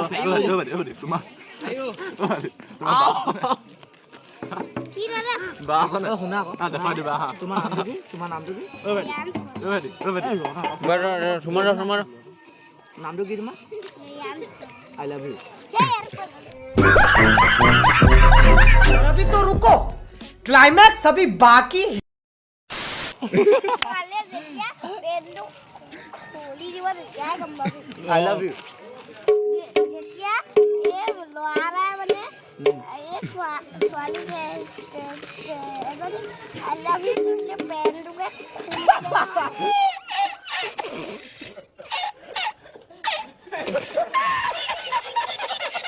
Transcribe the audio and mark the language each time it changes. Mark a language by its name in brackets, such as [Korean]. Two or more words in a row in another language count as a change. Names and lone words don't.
[Assamese] কি দাদা শুনা আকৌ তোমাৰ নামটো কি নামটো কি তোমাৰ [English] I love you [Hindi] अभी तो रुको, क्लाइमैक्स अभी बाकी है। [Assamese] কালে যেতিয়া পেনটো খুলি দিব তেতিয়াই গম পাবি [English] I love you [Assamese] যেতিয়া এই ল'ৰা মানে এই ছোৱালী এজনী [English] I love you [Assamese] পেনটোকে খুলি